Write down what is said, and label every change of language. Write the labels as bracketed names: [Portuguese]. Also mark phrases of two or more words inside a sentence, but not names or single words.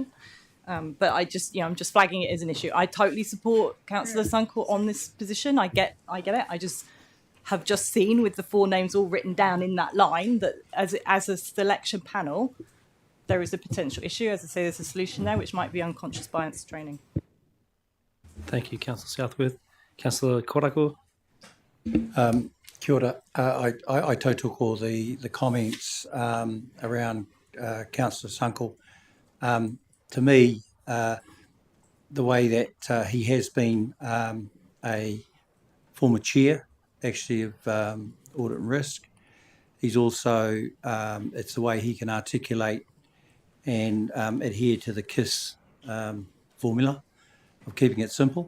[English] But I'm just flagging it as an issue. I totally support Councillor Sunkel on this position. I get it. I just have just seen, with the 4 names all written down in that line, that as a selection panel, there is a potential issue. As I say, there's a solution there, which might be unconscious bias training. Thank you, Councillor Southworth. Councillor Korako? [Māori] Kia ora. [English] I took all the comments around Councillor Sunkel. To me, the way that he has been a former chair, actually, of Audit and Risk, he's also, it's the way he can articulate and adhere to the KISS formula of keeping it simple.